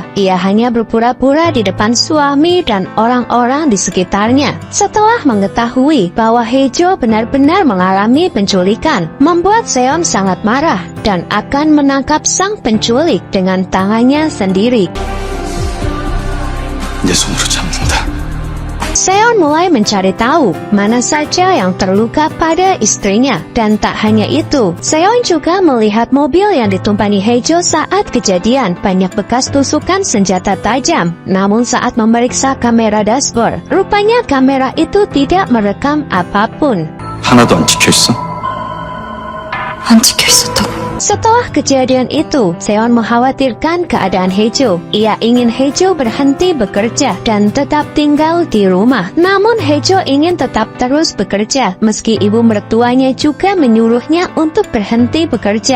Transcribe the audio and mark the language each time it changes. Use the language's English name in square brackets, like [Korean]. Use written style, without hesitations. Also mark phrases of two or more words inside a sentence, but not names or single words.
[Indonesian] Ia hanya berpura-pura di depan suami dan orang-orang di sekitarnya. Setelah mengetahui bahwa Hae-jo benar-benar mengalami penculikan, membuat Seon sangat marah dan akan menangkap sang penculik dengan tangannya sendiri. [Korean] 내 손으로 잡는다. [Indonesian] Seon mulai mencari tahu mana saja yang terluka pada istrinya. Dan tak hanya itu, Seon juga melihat mobil yang ditumpangi Hae-jo saat kejadian banyak bekas tusukan senjata tajam. Namun saat memeriksa kamera dashboard, rupanya kamera itu tidak merekam apapun. [Korean] 하나도 안 찍혀있어? 안 찍혀 있었다고. [Indonesian] Setelah kejadian itu, Seon mengkhawatirkan keadaan Hae-jo. Ia ingin Hae-jo berhenti bekerja dan tetap tinggal di rumah. Namun Hae-jo ingin tetap terus bekerja, meski ibu mertuanya juga menyuruhnya untuk berhenti bekerja.